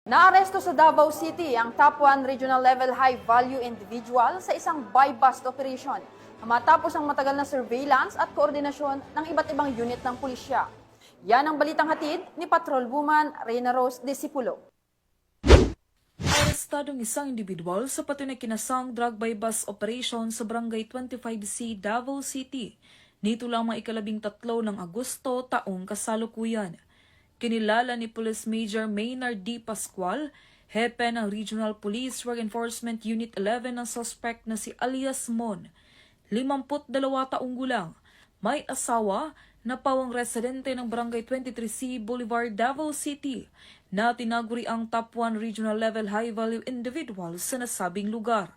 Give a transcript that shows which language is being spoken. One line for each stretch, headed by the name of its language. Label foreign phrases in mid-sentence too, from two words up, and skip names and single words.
Filipino: Naaresto sa Davao City ang
English: top 1 regional level high-value individual
Filipino: sa isang
English: buy-bust operation
Filipino: na matapos ang matagal na surveillance at koordinasyon ng iba't ibang unit ng pulisya. Yan ang balitang hatid ni Patrolwoman Reyna Rose Disipulo. Arestadong isang individual sa patunay kinasang
English: drug buy-bust operation
Filipino: sa Barangay 25C, Davao City. Nito lamang ika-13 ng Agosto taong kasalukuyan. Kinilala ni Police Major Maynard D. Pascual, hepe ng Regional Police Drug Enforcement Unit 11 ng suspect na si Alias Mon, 52 taong gulang, may asawa na pawang residente ng Barangay 23C Boulevard, Davao City, na tinaguri ang
English: top 1 regional level high-value individual
Filipino: sa nasabing lugar.